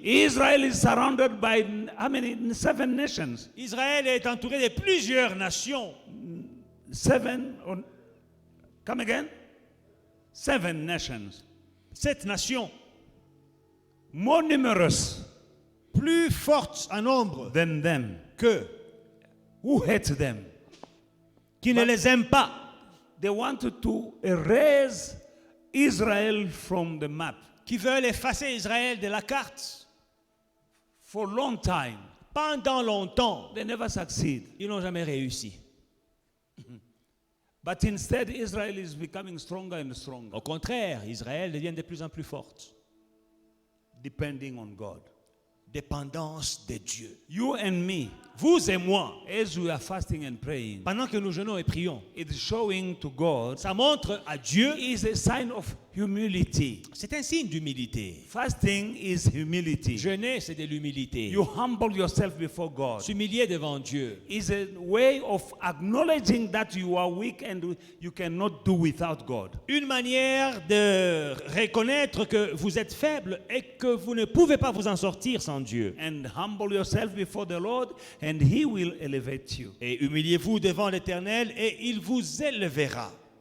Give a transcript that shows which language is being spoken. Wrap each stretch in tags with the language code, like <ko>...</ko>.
<en>Israel is surrounded by how many? 7 nations.</en> <fr>Israël est entouré de plusieurs nations.</fr> <en>7, come again? 7 nations. 7 nations, More numerous</en> <fr>plus fortes en nombre</fr> <en>than them.</en> <fr>qu'eux,</fr> <en>Who hate them?</en> <fr>qui ne les aiment pas.</fr> <en>They wanted to erase Israel from the map</en> <fr>Qui veulent effacer Israël de la carte.</fr> <en>for a long time.</en> <fr>Pendant longtemps,</fr> <en>They never succeed.</en> <fr>ils n'ont jamais réussi.</fr> <en>But instead, Israel is becoming stronger and stronger,</en> <fr>Au contraire, Israël devient de plus en plus forte.</fr> <en>depending on God.</en> <fr>Dépendance de Dieu.</fr> <en>You and me,</en> <fr>Vous et moi,</fr> <en>as we are fasting and praying,</en> <fr>pendant que nous jeûnons et prions,</fr> <en>it's showing to God</en> <fr>ça montre à Dieu,</fr> <en>is a sign of humility.</en> <fr>c'est un signe d'humilité.</fr> <en>Fasting is humility.</en> <fr>Jeûner, c'est de l'humilité.</fr> <en>You humble yourself before God.</en> <fr>S'humilier devant Dieu.</fr> <en>Is a way of acknowledging that you are weak and you cannot do without God.</en> <fr>Une manière de reconnaître que vous êtes faible et que vous ne pouvez pas vous en sortir sans Dieu.</fr> <en>And humble yourself before the Lord and He will elevate you.</en> <fr>Et humiliez-vous devant l'Éternel et il vous élèvera.</fr>